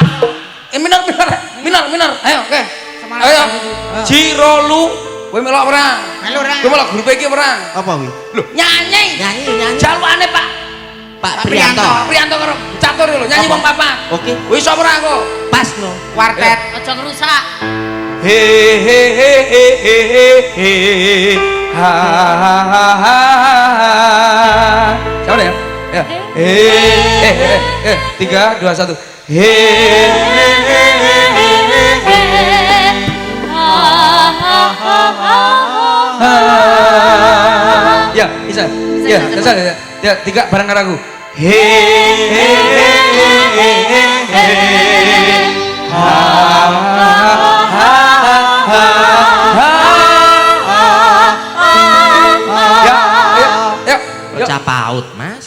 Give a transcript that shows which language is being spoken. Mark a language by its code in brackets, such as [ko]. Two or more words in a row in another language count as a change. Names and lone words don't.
[jv] Minor. Ayo, oke. Semangat. Ayo. Jirolu, kowe melok ora? Melu ora? Kowe melok grup iki ora? Apa wi? Lho, nyanyi. Nyanyi. Jalukane Pak Pak Priyanto. Priyanto karo catur lho, nyanyi Apa? wong papat. Oke. Wis iso ora kok? Pas no. Quartet. Aja ngerusak. He ha ha. [id] Siapa ya? Ya. 3 2 1. Ya, bisa. Ya, bisa. [jv] Ya, 3 bareng karo aku. Bocah paut, Mas.